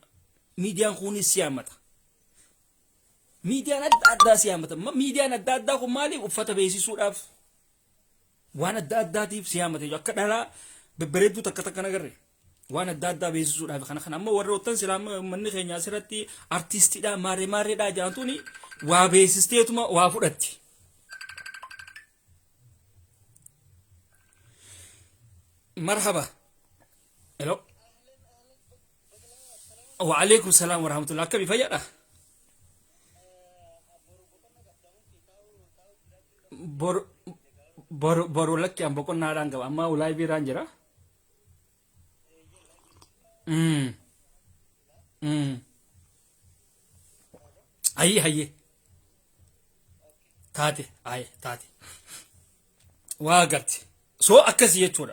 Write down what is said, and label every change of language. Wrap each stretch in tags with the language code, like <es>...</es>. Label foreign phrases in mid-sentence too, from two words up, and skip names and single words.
<om>miidiyaan kunis siyaamata miidiyaan adda addaa siyaamata miidiyaan adda addaa kun maaliif uffata beeksisuudhaaf waan adda addaatiif siyaamata akka dhalaa babbareedduu takka nagarre waan adda addaa beeksisuudhaaf kana amma warra ottan silaama manni keenya asirratti artistiidha maareedha jaantuuni waa beeksisteetuma waa fudhatti</om> <ar>مرحبا الو وعليكم السلام ورحمه الله كيف فيا</ar> <om>boru lakki an boqonnaadhaan qaba amma ulaa biraan jira. Hayye taate waa garti soo akkasii jechuudha.</om>